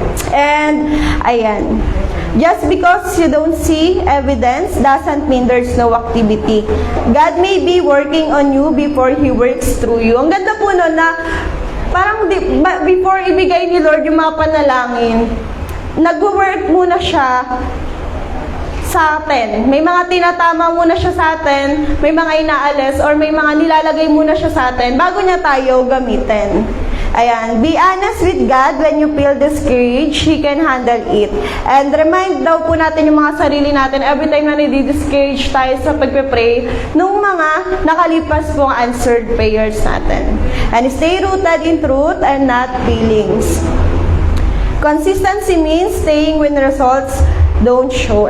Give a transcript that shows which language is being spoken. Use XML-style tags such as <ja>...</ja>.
<en>And ayan, just because you don't see evidence doesn't mean there's no activity. God may be working on you before He works through you.</en> <tl>Ang ganda po nun na parang before ibigay ni Lord yung mga panalangin, nag-work muna siya sa atin. May mga tinatama muna siya sa atin, may mga inaalis, or may mga nilalagay muna siya sa atin bago niya tayo gamitin.</tl> <en>Ayan, be honest with God when you feel discouraged, He can handle it.</en> <tl>And remind daw po natin yung mga sarili natin every time na nadi-discourage tayo sa pagpe-pray nung mga nakalipas pong answered prayers natin.</tl> <en>And stay rooted in truth and not feelings. Consistency means staying when results don't show.</en>